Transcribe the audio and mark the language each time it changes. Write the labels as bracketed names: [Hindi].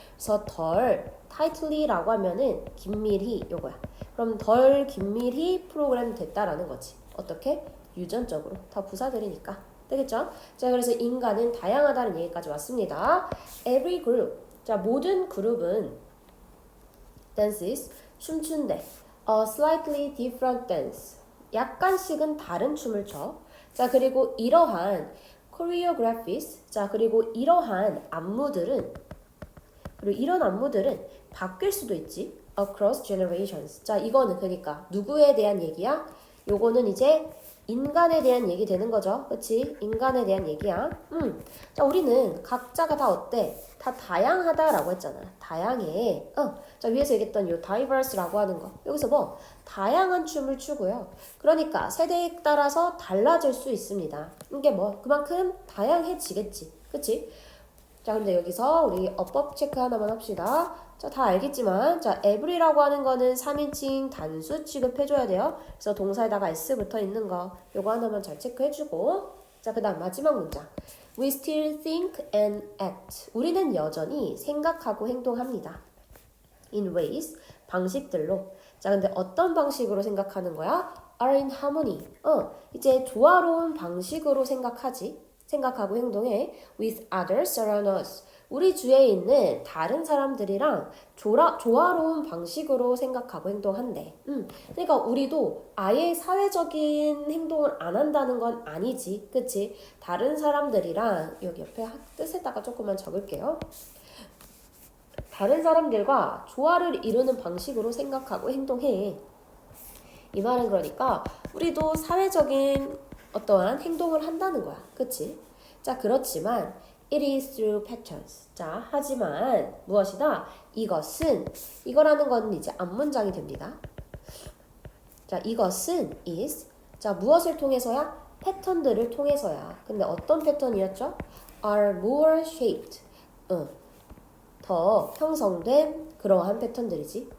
[Korean] 그래서 덜 tightly라고 하면은 긴밀히 요거야. 그럼 덜 긴밀히 프로그램 됐다라는 거지. 어떻게? 유전적으로. 다 부사들이니까. 되겠죠? 자, 그래서 인간은 다양하다는 얘기까지 왔습니다. [English] Every group. [Korean] 자, 모든 그룹은 dances, 춤춘대. [English] A slightly different dance. [Korean] 약간씩은 다른 춤을 춰. 자, 그리고 이러한 choreographies. 자, 그리고 이러한 안무들은 그리고 이런 안무들은 바뀔 수도 있지. [English] Across generations. [Korean] 자, 이거는 그러니까 누구에 대한 얘기야? 요거는 이제 인간에 대한 얘기 되는 거죠. 그치? 인간에 대한 얘기야. 자, 우리는 각자가 다 어때? 다 다양하다라고 했잖아. 다양해. 자, 위에서 얘기했던 요 diverse라고 하는 거. 여기서 뭐? 다양한 춤을 추고요. 그러니까 세대에 따라서 달라질 수 있습니다. 이게 뭐? 그만큼 다양해지겠지. 그치? 자, 근데 여기서 우리 어법 체크 하나만 합시다. 자, 다 알겠지만, 자, every라고 하는 거는 3인칭 단수 취급해줘야 돼요. 그래서 동사에다가 s 붙어 있는 거, 요거 하나만 잘 체크해주고. 자, 그 다음 마지막 문장. [English] We still think and act. [Korean] 우리는 여전히 생각하고 행동합니다. [English] In ways, [Korean] 방식들로. 자, 근데 어떤 방식으로 생각하는 거야? [English] Are in harmony. [Korean] 이제 조화로운 방식으로 생각하고 행동해. [English] With others around us. [Korean] 우리 주위에 있는 다른 사람들이랑 조화로운 방식으로 생각하고 행동한대. 그러니까 우리도 아예 사회적인 행동을 안 한다는 건 아니지. 그치? 다른 사람들이랑 여기 옆에 뜻에다가 조금만 적을게요. 다른 사람들과 조화를 이루는 방식으로 생각하고 행동해. 이 말은 그러니까 우리도 사회적인 어떠한 행동을 한다는 거야. 그치? 자, 그렇지만 [English] it is through patterns. [Korean] 자, 하지만 무엇이다? 이거라는 건 이제 앞문장이 됩니다. 자, 이것은 is. 자, 무엇을 통해서야? 패턴들을 통해서야. 근데 어떤 패턴이었죠? [English] are more shaped. [Korean] 더 형성된 그러한 패턴들이지.